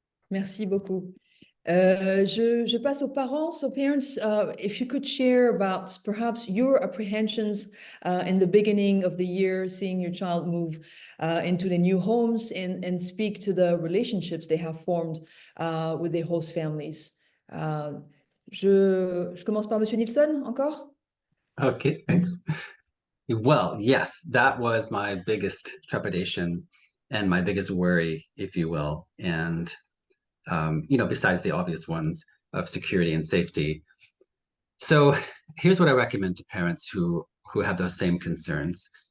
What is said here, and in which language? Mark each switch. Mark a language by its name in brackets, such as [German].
[French] Merci beaucoup. Je passe aux parents. [English] So parents, if you could share about perhaps your apprehensions in the beginning of the year, seeing your child move into the new homes, and speak to the relationships they have formed with their host families. [French] Je commence par Monsieur Nielsen, encore? [English] Okay, thanks. Well, yes, that was my biggest trepidation and my biggest worry, if you will. And, besides the obvious ones of security and safety. So here's what I recommend to parents who have those same concerns.